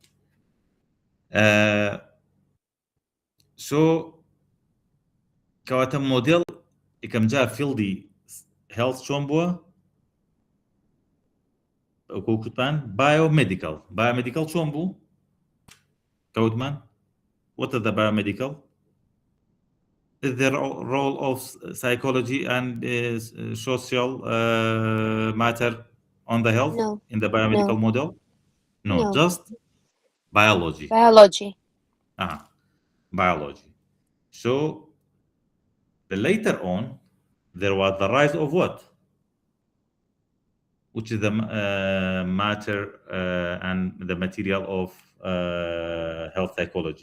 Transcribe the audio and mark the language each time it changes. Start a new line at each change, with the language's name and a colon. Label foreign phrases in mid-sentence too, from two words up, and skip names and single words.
Central Kurdish: سۆ کەواتە مۆدێڵ یەکەم جار فیلدی هێڵت چۆن بووە
English: وتمان biomedical
Central Kurdish: چۆن بوو کەوتمان
English: what is the biomedical is the role of psychology and social matter on the health in the biomedical model no just biology biology so later on there was the rise of what which is the matter and the material of health psychology.